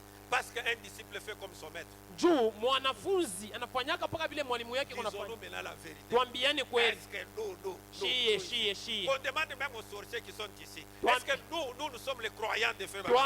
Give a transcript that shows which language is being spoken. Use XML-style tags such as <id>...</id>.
<fr>Parce qu'un disciple fait comme son maître.</fr> <sw>Juu mwanafunzi anafanyaka mpaka vile mwalimu yake</sw> <fr>Disons-nous</fr> <sw>kunafanya.</sw> <fr>maintenant la vérité.</fr> <sw>Twambiane kweli.</sw> <fr>Est-ce que nous,</fr> <sw>Shie.</sw> <fr>on demande même aux sorciers qui sont ici. Toi- Est-ce que nous sommes les croyants de Feu Branham?</fr>